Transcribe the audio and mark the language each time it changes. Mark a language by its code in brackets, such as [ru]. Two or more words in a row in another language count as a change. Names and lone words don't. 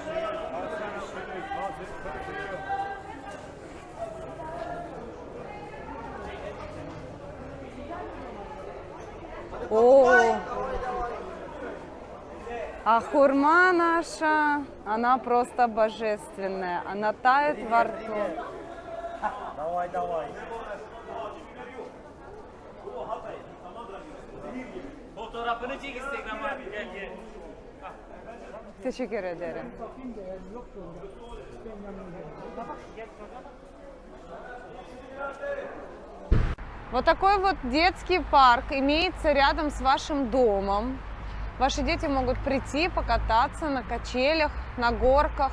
[ru] О, а хурма наша, она просто божественная, она тает во рту. Давай, давай. [tr] Fotoğrafını çek Instagram'a. Gel gel. Teşekkür ederim. [ru] Вот такой вот детский парк имеется рядом с вашим домом. Ваши дети могут прийти, покататься на качелях, на горках.